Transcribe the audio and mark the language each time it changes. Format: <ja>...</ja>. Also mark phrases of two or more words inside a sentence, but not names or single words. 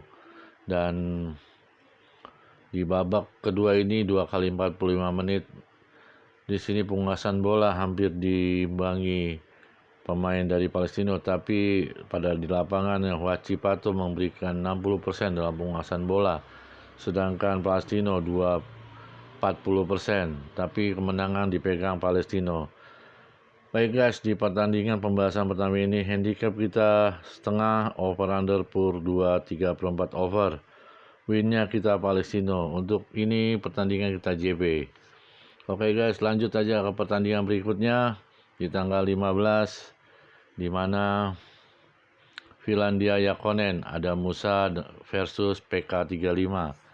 <id>Dan di babak kedua ini 2 kali 45 menit, di sini penguasaan bola hampir diimbangi pemain dari Palestino, tapi pada di lapangan Huachipato memberikan 60% dalam penguasaan bola, sedangkan Palestino 40%, tapi kemenangan dipegang Palestino. Baik guys, di pertandingan pembahasan pertama ini handicap kita setengah,</id> <en>over under pur 2,34 over.</en> <id>Winnya kita Palestino. Untuk ini pertandingan kita JB. Oke guys, lanjut aja ke pertandingan berikutnya di tanggal 15, di mana Finlandia Jalkapalli ada Musa versus PK35.</id>